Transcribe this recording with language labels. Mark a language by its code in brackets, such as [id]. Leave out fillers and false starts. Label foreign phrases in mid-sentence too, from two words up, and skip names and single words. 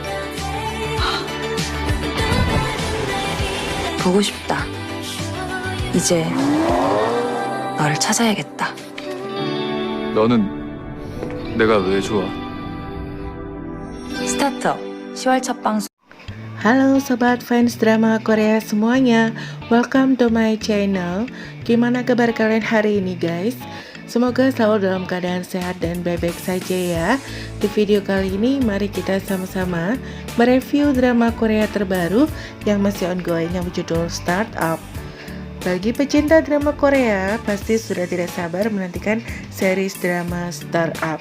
[ko] 보고 싶다. 이제 너를 찾아야겠다. 너는 내가 왜 좋아? 스타트업 10월 첫 방송. [id] Halo sobat fans drama Korea semuanya, [en] welcome to my channel. [id] Gimana kabar kalian hari ini guys? Semoga selalu dalam keadaan sehat dan baik-baik saja ya. Di video kali ini mari kita sama-sama mereview drama Korea terbaru yang masih ongoing yang berjudul Startup. Bagi pecinta drama Korea, pasti sudah tidak sabar menantikan series drama Startup.